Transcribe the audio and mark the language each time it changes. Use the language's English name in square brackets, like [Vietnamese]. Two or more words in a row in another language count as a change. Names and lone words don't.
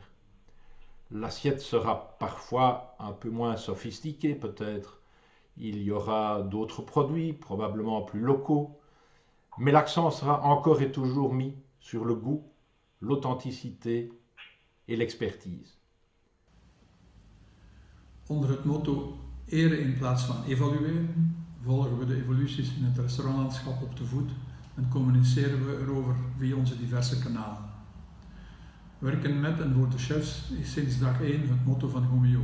[French] L'assiette sera parfois un peu moins sophistiquée peut-être. Il y aura d'autres produits, probablement plus locaux, mais l'accent sera encore et toujours mis sur le goût, l'authenticité et l'expertise. [Dutch] Onder het motto eren in plaats van evalueren volgen we de evoluties in het restaurantlandschap op de voet en communiceren we erover via onze diverse kanalen. Werken met en voor de chefs is sinds dag 1 het motto van Gomeo.